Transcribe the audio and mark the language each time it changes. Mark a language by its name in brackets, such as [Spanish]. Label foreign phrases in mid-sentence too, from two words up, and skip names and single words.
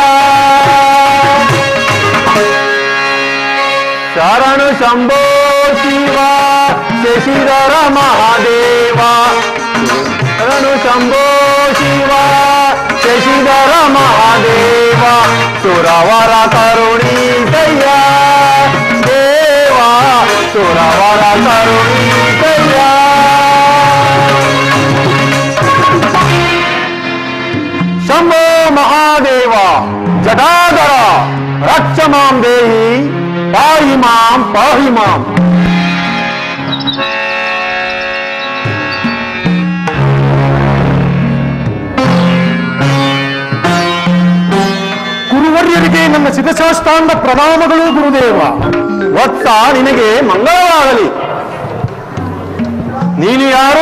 [Kannada] ಶರಣು ಶಂಭೋ ಶಿವ ಶಶಿಧರ ಮಹಾದೇವ ಶರಣು ಶಂಭೋ ಶಿವ ಶಶಿಧರ ಮಹಾದೇವ ಸುರವರ ಕರುಣೀಸಯ್ಯ ದೇವ ಸುರವರ ಕರುಣೀಸಯ್ಯ. [Sanskrit] ಶಂಭೋ ಮಹಾದೇವ ಜಟಾಧರ ರಕ್ಷ ಮಾಂ ದೇಹಿ ಪಾಹಿ ಮಾಂ ಪಾಹಿ ಮಾಂ. [Kannada] ಗುರುವರ್ಯರಿಗೆ ನನ್ನ ಸಿದ್ಧಶಾಸ್ತ್ರಾಂಗ ಪ್ರಣಾಮಗಳು ಗುರುದೇವ. ವತ್ಸ ನಿನಗೆ ಮಂಗಳವಾಗಲಿ. ನೀನು ಯಾರು?